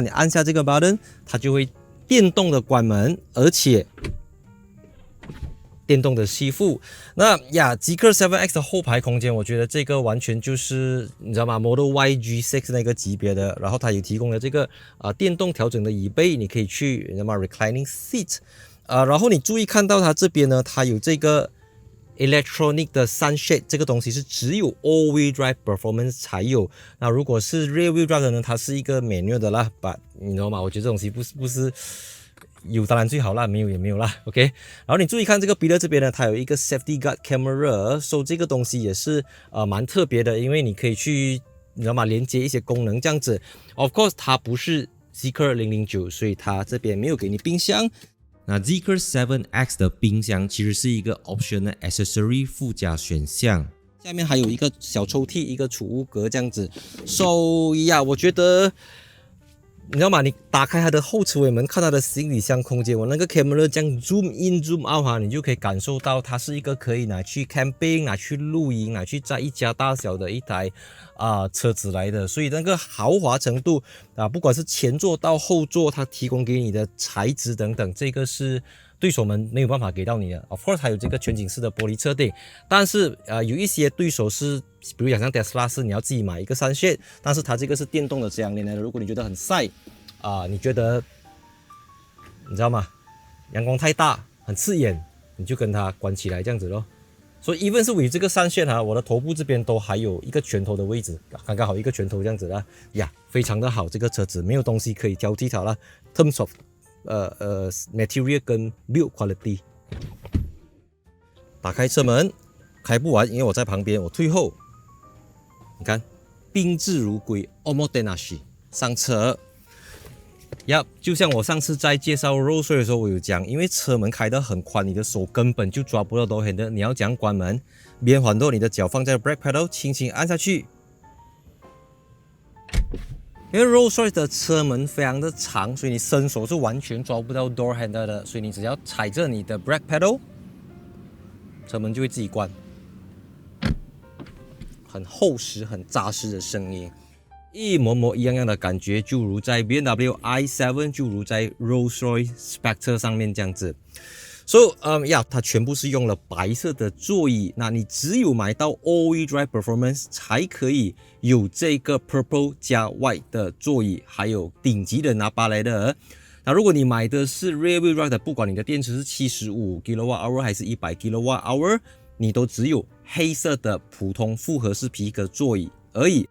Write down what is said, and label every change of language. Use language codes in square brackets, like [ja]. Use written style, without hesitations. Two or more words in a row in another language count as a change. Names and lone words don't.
[zh] 你按下這個 button， 它就會電動的關門，而且電動的吸附。那呀，Zeekr 7X 的後排空間，我觉得這個完全就是你知道嗎 ？Model Y G6 那個級別的。然後它有提供了這個電動調整的椅背，你可以去你知道嗎 ？ [en] Reclining seat。 [zh] 然後你注意看到它這邊呢，它有這個 electronic 的 sunshade， 這個東西是只有 [en] all-wheel drive performance [zh] 才有。那如果是 [en] rear-wheel drive [zh] 的呢，它是一個 manual 的啦。But 你知道嗎？我覺得這東西不是。有當然最好啦，沒有也沒有啦 ，OK。然後你注意看這個 pillar 這邊呢，它有一個 [en] safety guard camera， [zh] 所以這個東西也是蠻特別的，因為你可以去你知道嗎，連接一些功能這樣子。 [en] Of course， [zh] 它不是 Zeekr 009，所以它這邊沒有給你冰箱。那 Zeekr 7X 的冰箱其實是一個 [en] optional accessory [zh] 附加選項，下面還有一個小抽屜，一個儲物格這樣子。So 呀，我覺得。你知道嗎？你打開它的後車尾門，看它的行李箱空間，我那個 camera 這樣 [en] zoom in zoom out [zh] 哈，你就可以感受到它是一個可以拿去 camping、拿去露營、拿去載一家大小的一台車子來的。所以那個豪華程度不管是前座到後座，它提供給你的材質等等，這個是對手們沒有辦法給到你的。 [en] Of course， [zh] 還有這個全景式的玻璃車頂，但是有一些對手是。比如講像 Tesla 是你要自己買一個sunshade，但是它這個是電動的這樣的。如果你覺得很曬你覺得你知道嗎？陽光太大很刺眼，你就跟它關起來這樣子咯。所以 even 是為這個sunshade我的頭部這邊都還有一個拳頭的位置，剛剛好一個拳頭這樣子啦呀，非常的好，這個車子沒有東西可以挑剔它啦。 [en] Terms of material [zh] 跟 [en] build quality。 [zh] 打開車門，開不完，因為我在旁邊，我退後。你看，賓至如歸 ，omotenashi 上車。就像我上次在介紹 Rolls-Royce 的時候，我有講，因為車門開得很寬，你的手根本就抓不到 [en] door handle， [zh] 你要這樣關門，邊環door，你的腳放在 [en] brake pedal， [zh] 輕輕按下去。因為 Rolls-Royce 的車門非常的長，所以你伸手是完全抓不到 [en] door handle [zh] 的，所以你只要踩着你的 [en] brake pedal， [zh] 車門就會自己關。很厚實、很扎實的聲音，一模一樣的感覺，就如在 BMW i7，就如在 Rolls-Royce Spectre 上面這樣子。So，它全部是用了白色的座椅。那你只有買到 [en] All-Wheel Drive Performance [zh] 才可以有這個 Purple 加 White 的座椅，還有頂級的Nappa來的。那如果你買的是 [en] Rear-Wheel Drive [zh] 的，不管你的電池是75 kWh 還是100 kWh，你都只有黑色的普通複合式皮革座椅而已。